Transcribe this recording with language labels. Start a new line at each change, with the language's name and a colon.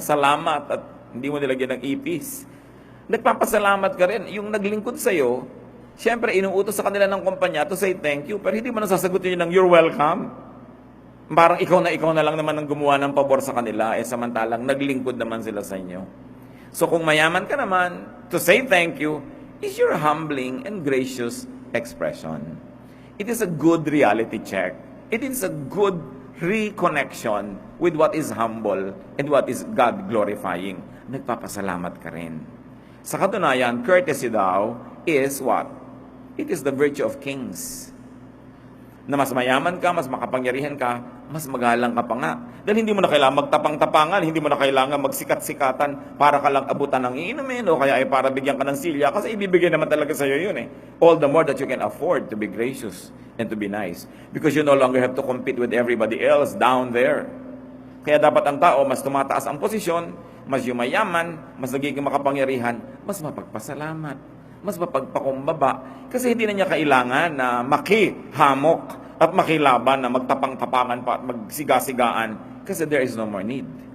Filipino: Salamat at hindi mo nilagyan ng ipis. Nagpapasalamat ka rin. Yung naglingkod sa'yo, siyempre, inuutos sa kanila ng kumpanya
English: to say thank you,
Filipino: pero hindi mo nasasagutin yun ng
English: you're welcome.
Filipino: Parang ikaw na lang naman ang gumawa ng pabor sa kanila, samantalang naglingkod naman sila sa inyo.
English: So
Filipino: kung mayaman ka naman,
English: to say thank you is your humbling and gracious expression. It is a good reality check. It is a good reconnection with what is humble and what is God-glorifying.
Filipino: Nagpapasalamat ka rin. Sa katunayan, courtesy daw is what?
English: It is the virtue of kings.
Filipino: Na mas mayaman ka, mas makapangyarihan ka, mas magalang ka pa nga. Dahil hindi mo na kailangan magtapang-tapangan, hindi mo na kailangan magsikat-sikatan para ka lang abutan ng iinumin o kaya ay para bigyan ka ng silya kasi ibibigay naman talaga sa iyo yun eh.
English: All the more that you can afford to be gracious and to be nice. Because you no longer have to compete with everybody else down there.
Filipino: Kaya dapat ang tao, mas tumataas ang posisyon, mas yumayaman, mas nagiging makapangyarihan, mas mapagpasalamat, mas mapagpakumbaba. Kasi hindi na niya kailangan na makihamok at makilaban na magtapang-tapangan pa at magsigasigaan kasi
English: there is no more need.